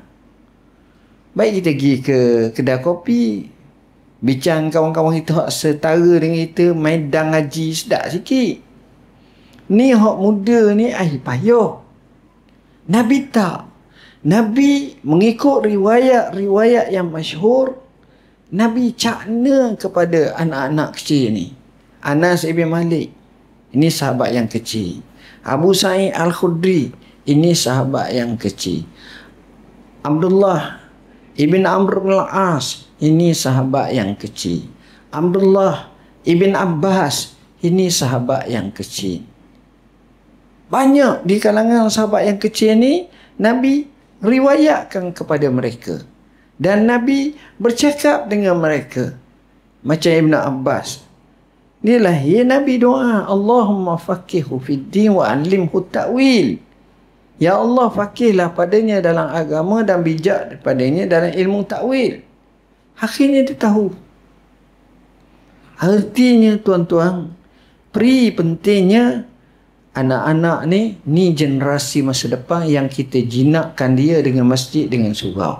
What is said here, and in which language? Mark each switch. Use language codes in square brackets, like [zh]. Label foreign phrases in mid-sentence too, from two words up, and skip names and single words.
[ms] Baik kita pergi ke kedai kopi, bincang kawan-kawan kita hak setara dengan kita, main dang ngaji sedap sikit. Ni hak muda ni payah. Nabi tak. Nabi mengikut riwayat-riwayat yang masyhur, Nabi cakna kepada anak-anak kecil ni. Anas ibn Malik, ini sahabat yang kecil. Abu Sa'id Al-Khudri, ini sahabat yang kecil. Abdullah ibn Amr bin Al-As, ini sahabat yang kecil. Abdullah ibn Abbas, ini sahabat yang kecil. Banyak di kalangan sahabat yang kecil ni, Nabi riwayatkan kepada mereka. Dan Nabi bercakap dengan mereka. Macam Ibn Abbas. Inilah ya Nabi doa, [ar] اللهم فقهه في الدين وعلمه التأويل. [ms] Ya Allah, faqihlah padanya dalam agama dan bijak padanya dalam ilmu ta'wil. Akhirnya dia tahu. Artinya tuan-tuan, pentingnya anak-anak ni generasi masa depan yang kita jinakkan dia dengan masjid, dengan surau.